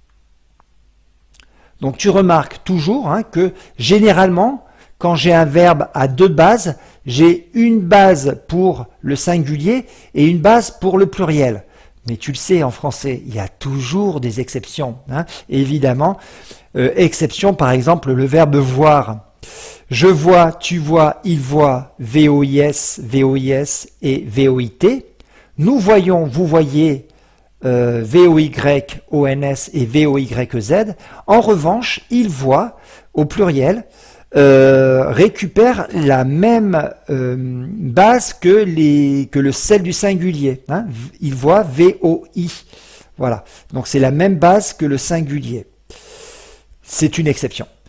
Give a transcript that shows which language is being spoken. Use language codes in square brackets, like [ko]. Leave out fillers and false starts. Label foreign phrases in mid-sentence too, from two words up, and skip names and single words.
[fr] Donc tu remarques toujours que généralement, quand j'ai un verbe à deux bases, j'ai une base pour le singulier et une base pour le pluriel. Mais tu le sais, en français, il y a toujours des exceptions. Évidemment, exception par exemple le verbe voir. Je vois, tu vois, il voit, V-O-I-S, V-O-I-S et V-O-I-T. Nous voyons, vous voyez, V-O-Y-O-N-S et V-O-Y-Z. En revanche, il voit, au pluriel, récupère la même base que celle du singulier. Il voit V-O-I. Voilà. Donc c'est la même base que le singulier. C'est une exception.